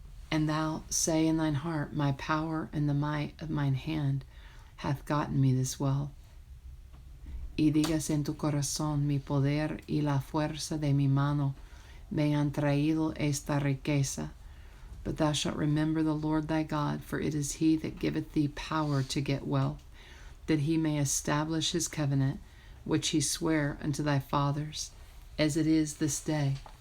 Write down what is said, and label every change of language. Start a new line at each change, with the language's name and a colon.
English: And thou say in thine heart, my power and the might of mine hand hath gotten me this wealth.
Spanish: Y digas en tu corazón, mi poder y la fuerza de mi mano me han traído esta riqueza.
English: But thou shalt remember the Lord thy God, for it is he that giveth thee power to get wealth, that he may establish his covenant, which he sware unto thy fathers, as it is this day.